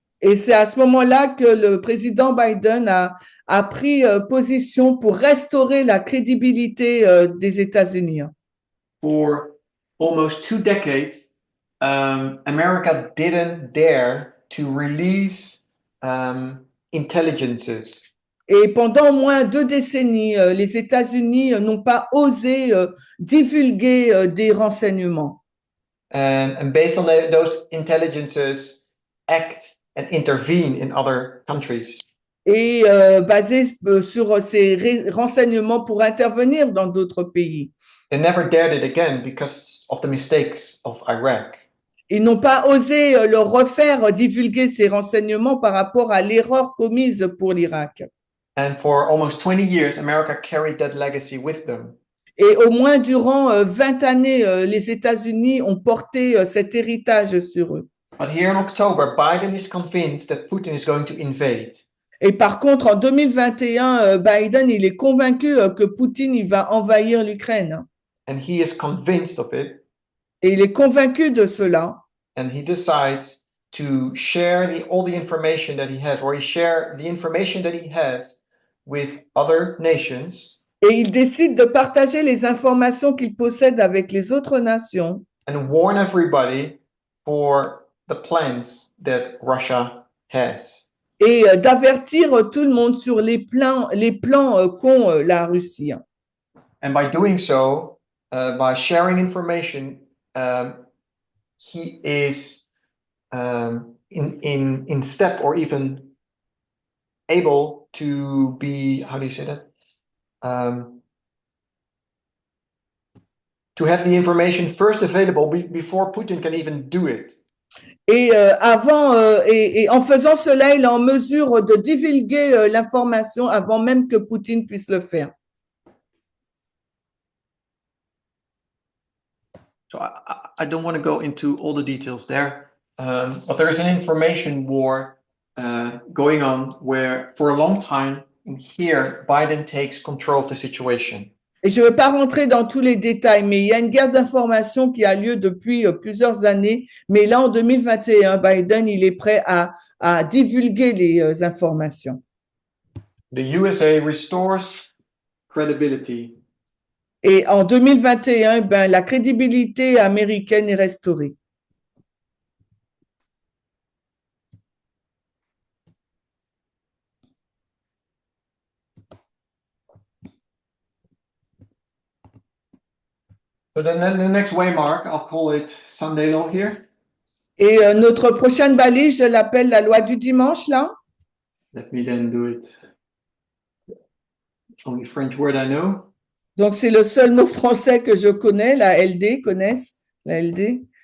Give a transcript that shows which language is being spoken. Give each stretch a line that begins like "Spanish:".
French: Et c'est à ce moment-là que le président Biden a pris position pour restaurer la crédibilité des États-Unis.
English: For almost 2 decades, America didn't dare to release intelligences.
French: Et pendant au moins 2 décennies, les États-Unis n'ont pas osé divulguer des renseignements.
English: And based on those intelligences, act and intervene in other countries.
French: Et basé sur ces renseignements pour intervenir dans d'autres pays.
English: They never dared it again because of the mistakes of Iraq.
French: Ils n'ont pas osé le refaire divulguer ces renseignements par rapport à l'erreur commise pour l'Irak.
English: And for almost 20 years, America carried that legacy with them.
French: Et au moins durant 20 années, les États-Unis ont porté cet héritage sur eux.
English: But here in October, Biden is convinced that Putin is going to invade.
French: Et par contre, en 2021, Biden, il est convaincu que Poutine, il va envahir l'Ukraine.
English: And he is convinced of it.
French: Et il est convaincu de cela.
English: And he decides to share all the information that he has, or he share the information that he has with other nations.
French: Et il décide de partager les informations qu'il possède avec les autres nations.
English: And warn everybody for the plans that Russia has.
French: Et d'avertir tout le monde sur les plans qu'ont la Russie.
English: And by doing so, by sharing information, he is in step or even able to be, how do you say that? To have the information first available before Putin can even do it.
French: Et et en faisant cela, il est en mesure de divulguer l'information avant même que Poutine puisse le faire.
English: So I don't want to go into all the details there, but there is an information war going on where, for a long time, here Biden takes control of the situation.
French: Et je ne vais pas rentrer dans tous les détails, mais il y a une guerre d'information qui a lieu depuis plusieurs années. Mais là, en 2021, Biden, il est prêt à divulguer les informations.
English: The USA restores credibility.
French: Et en 2021, la crédibilité américaine est restaurée.
English: So then the next waymark, I'll call it Sunday law here.
French: Et notre prochaine balise, je l'appelle la loi du dimanche, là.
English: Let me then do it. Only French word I know.
French: Donc, c'est le seul mot français que je connais, la LD, connaissent la LD.